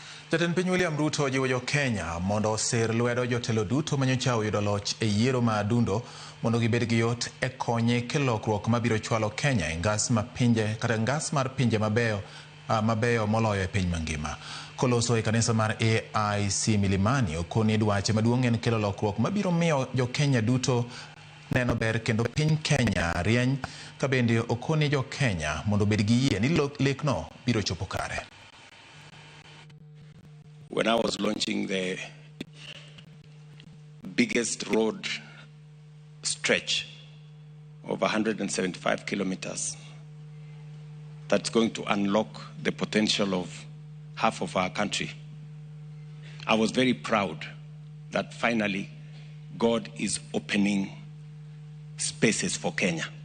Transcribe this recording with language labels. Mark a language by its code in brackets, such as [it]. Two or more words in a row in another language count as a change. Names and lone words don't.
[luo] Jatend piny William Ruto jiwo jo-Kenya mondo osir lwedo jotelo duto manyocha oyudo loch e yiero ma adundo mondo gibed gi yot e konye kelo lokruok mabiro chwalo Kenya e ngas mar pinje mabeyo moloyo e piny mangima. Koloso e kanisa mar AIC Milimani, okoni dwache maduong' en kelo lokruok mabiro miyo jo-Kenya duto neno ber kendo piny Kenya rieny, ka bende okoni jo-Kenya mondo bed gi yie ni lekno biro chopo kare. [en] When I was launching the biggest road stretch of 175 kilometers that's going to unlock the potential of half of our country, I was very proud that finally God is opening spaces for Kenya.